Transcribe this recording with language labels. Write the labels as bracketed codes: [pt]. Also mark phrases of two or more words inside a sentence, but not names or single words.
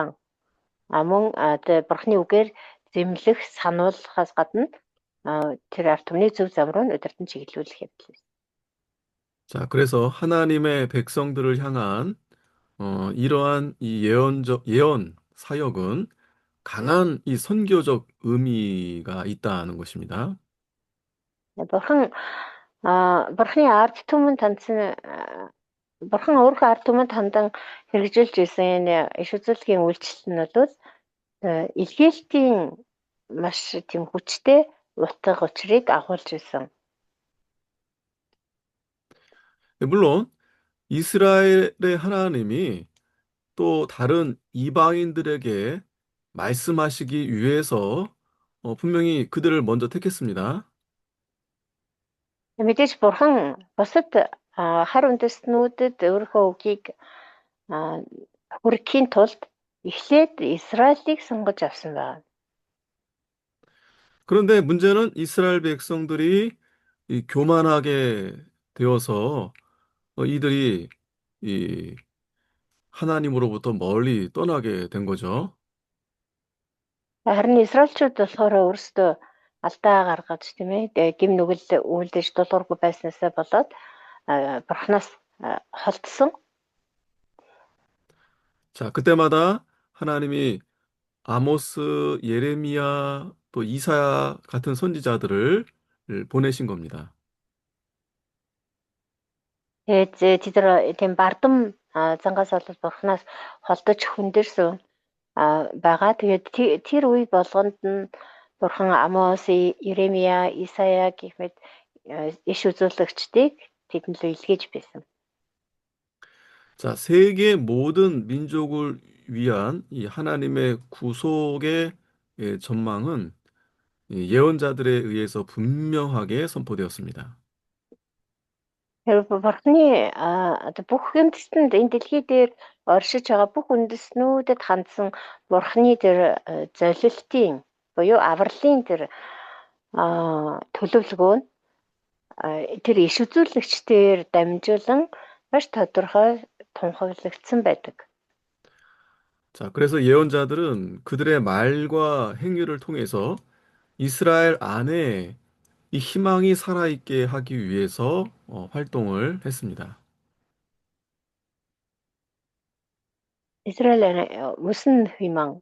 [mn] Мөн Бурхны үгээр зэмлэх, сануулгахаас гадна тэр ард түмнийг зөв зам руу удирдан чиглүүлэх явдал байсан. [ko] 자, 그래서 하나님의 백성들을 향한 이러한 이 예언 사역은 강한 이 선교적 의미가 있다는 것입니다. [mn] Бурхны ард түмэнд хандсан Бурхан өөрийнхөө ард түмэнд хандан хэрэгжүүлж ирсэн энэ иш үзүүлгийн үйлчлэл нь бол илгээлтийн маш тийм хүчтэй утга учирыг агуулж ирсэн. [ko] 물론 이스라엘의 하나님이 또 다른 이방인들에게 말씀하시기 위해서 분명히 그들을 먼저 택했습니다. [mn] Мэдээж Бурхан бусад хар үндэстнүүдэд өөрийнхөө үгийг хүргэхийн тулд эхлээд Израилийг сонгож авсан байна. [ko] 그런데 문제는 이스라엘 백성들이 이 교만하게 되어서 이들이 이 하나님으로부터 멀리 떠나게 된 거죠. [mn] Харин Израильчууд болохоор өөрсдөө алдаа гаргаж тийм ээ гим нүгэл үйлдэж дулуургүй байснаасаа болоод Бурханаас холдсон. [ko] 자, 그때마다 하나님이 아모스, 예레미야, 또 이사야 같은 선지자들을 보내신 겁니다. [mn] Тэгээд тэд нар тийм бардам зангаас болоод Бурханаас холдож хүндэрсэн байгаа. Тэгээд тэр үе болгонд нь Бурхан Амос, Иремья, Исая гэх мэт иш үзүүлэгчдийг тэдэнд л илгээж байсан. [ko] 자, 세계 모든 민족을 위한 이 하나님의 구속의 전망은 이 예언자들에 의해서 분명하게 선포되었습니다. [mn] Тэр Бурханы одоо бүх үндэстэнд энэ дэлхий дээр оршиж байгаа бүх үндэстнүүдэд хандсан Бурханы тэр золилтын буюу авралын тэр төлөвлөгөө нь тэр иш үзүүлэгчдээр дамжуулан маш тодорхой тунхаглагдсан байдаг. [ko] 자, 그래서 예언자들은 그들의 말과 행위를 통해서 이스라엘 안에 이 희망이 살아있게 하기 위해서 활동을 했습니다. Израиль 무슨 희망?